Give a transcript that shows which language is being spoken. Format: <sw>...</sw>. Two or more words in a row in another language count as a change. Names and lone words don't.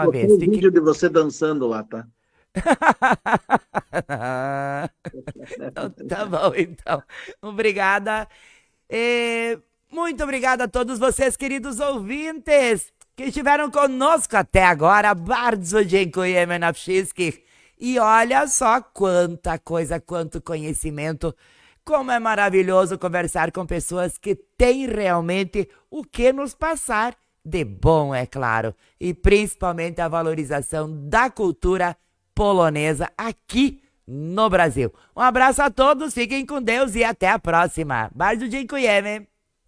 <pt>Eu vez. um vídeo de você dançando lá, tá? Tá bom, então. Obrigada. Muito obrigada a todos vocês, queridos ouvintes, que estiveram conosco até agora.</pt> <pl>Bardzo dziękujemy na wszystkich.</pl> <pt>E olha só quanta coisa, quanto conhecimento. Como é maravilhoso conversar com pessoas que têm realmente o que nos passar de bom, é claro. E principalmente a valorização da cultura polonesa aqui no Brasil. Um abraço a todos, fiquem com Deus e até a próxima.</pt> <pl>Bardzo dziękujemy.</pl>